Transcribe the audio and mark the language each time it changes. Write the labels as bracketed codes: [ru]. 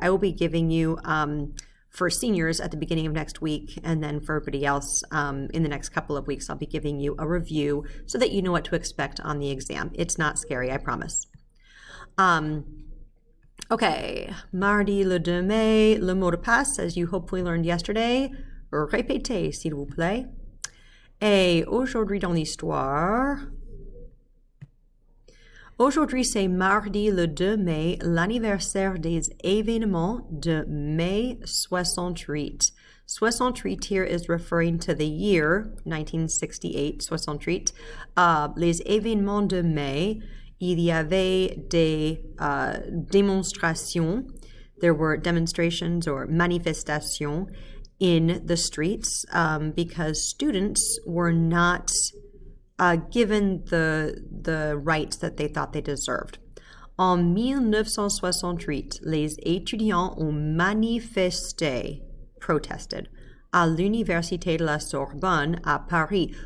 [en] I will be giving you, for seniors at the beginning of next week, and then for everybody else in the next couple of weeks, I'll be giving you a review so that you know what to expect on the exam. It's not scary, I promise. [fr] Okay, mardi le 2 mai, le mot de passe, [en] as you hopefully learned yesterday. [fr] Répétez, s'il vous plaît. Et aujourd'hui dans l'histoire, aujourd'hui c'est mardi le 2 mai, l'anniversaire des événements de mai 68. [en] 68 here is referring to the year 1968, 68. [fr] Les événements de mai, il y avait des démonstrations. [en] There were demonstrations or manifestations in the streets because students were not given the rights that they thought they deserved. [fr] En 1968, les étudiants ont manifesté, protested, à l'Université de la Sorbonne à Paris.